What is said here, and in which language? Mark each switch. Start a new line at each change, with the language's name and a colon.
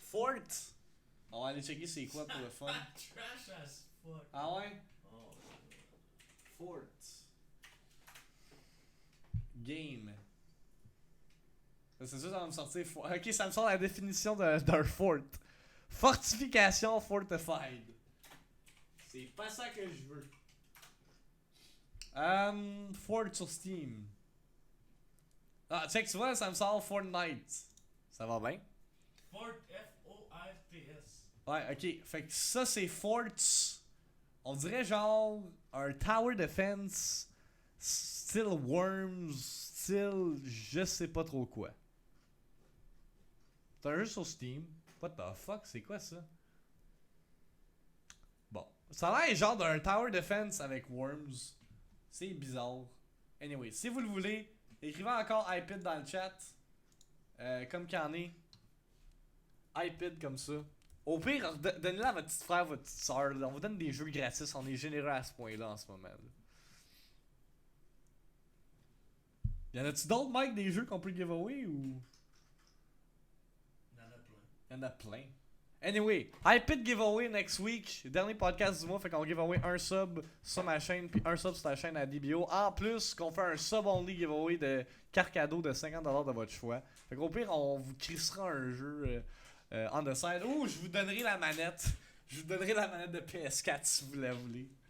French: Fort. On va aller checker c'est quoi pour le fun.
English: Trash as fuck.
French: Ah ouais? Oh. Fort. Game. C'est sûr, ça va me sortir. Ok, ça me sort la définition d'un fort.
English: Fortification fortified.
French: C'est pas ça que je veux. Fort sur Steam. Ah, check, tu vois, ça me sort Fortnite. Ça va bien? Fort, F-O-R-T-S. Ouais, ok. Fait que ça, c'est Forts. On dirait genre un Tower Defense, style Worms, style je sais pas trop quoi. C'est un jeu sur Steam.
English: What the fuck,
French: c'est quoi ça? Bon. Ça a l'air genre d'un Tower Defense avec Worms. C'est bizarre. Anyway, si vous le voulez, écrivez encore iPad dans le chat. Comme qu'il y en est. iPad comme ça. Au pire, donnez-le à votre petit frère, votre petite soeur. On vous donne des jeux gratis. On est généreux à ce point-là en ce moment. Là. Y'en a-tu d'autres, Mike, des jeux qu'on peut giveaway ou. Il y en a plein. Il y en a plein.
English: Anyway, iPad giveaway next week.
French: Dernier podcast du mois, fait qu'on giveaway un sub sur ma chaîne, puis un sub sur ta chaîne à DBO. En plus, qu'on fait un sub-only giveaway de carte cadeau de 50$ de votre choix. Fait qu'au pire, on vous crissera un jeu
English: on the side.
French: Ouh, je vous donnerai la manette. Je vous donnerai la manette de PS4 si vous la voulez.